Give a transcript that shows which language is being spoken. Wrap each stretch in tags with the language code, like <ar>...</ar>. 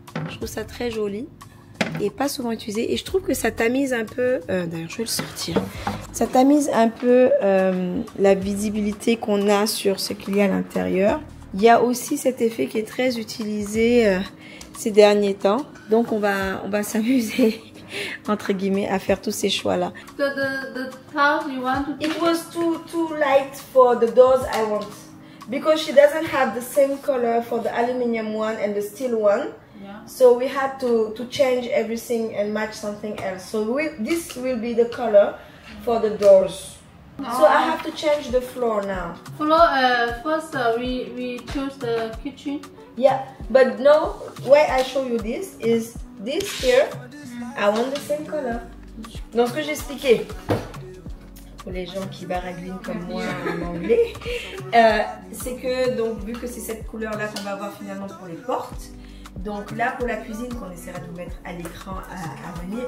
<fr>Je trouve ça très joli et pas souvent utilisé, et je trouve que ça tamise un peu, d'ailleurs je vais le sortir, ça tamise un peu la visibilité qu'on a sur ce qu'il y a à l'intérieur. Il y a aussi cet effet qui est très utilisé ces derniers temps, donc on va s'amuser entre guillemets à faire tous ces choix là.</fr> <en>So the tiles you want to... It was too light for the doors I want, because she doesn't have the same color for the aluminium one and the steel one. Yeah. So we had to change everything and match something else. So this will be the color for the doors. So I have to change the floor now. Floor, first we choose the kitchen. Yeah, but no, why I show you this is this here. I want the same color.</en> <fr>Donc ce que j'expliquais pour les gens qui baragouinent comme moi en anglais, c'est que donc vu que c'est cette couleur là qu'on va avoir finalement pour les portes. Donc là pour la cuisine qu'on essaiera de vous mettre à l'écran à venir.</fr>